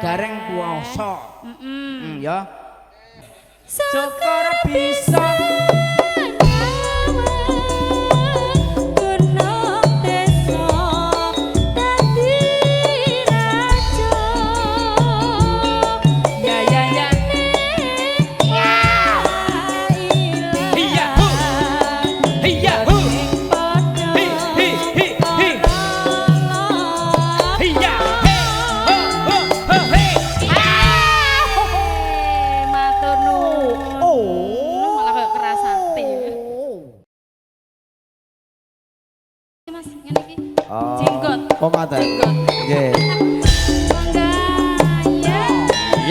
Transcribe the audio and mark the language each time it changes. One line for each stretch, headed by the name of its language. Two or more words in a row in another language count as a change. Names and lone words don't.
Javanese: Gareng puasa. Ya. Syukur bisa ya ya ya. Iya hu. Iya hu. Hi hi hi hi. Iya. He ho ho ho he. Matur nuwun. Malah kayak kerasati. Mas, ngene iki. Jenggot. Oh, ngoten. Jenggot. Nggih. Mangga ya.